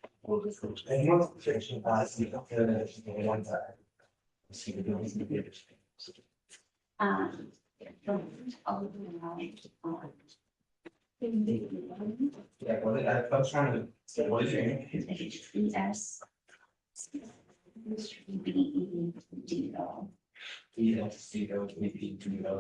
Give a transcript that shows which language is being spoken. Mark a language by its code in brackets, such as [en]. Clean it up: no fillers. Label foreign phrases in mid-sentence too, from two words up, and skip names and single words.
[en] Yeah, well, I was trying to say, what is your? Yes. B-E-D-O. E-S-C-O, E-P-T-O.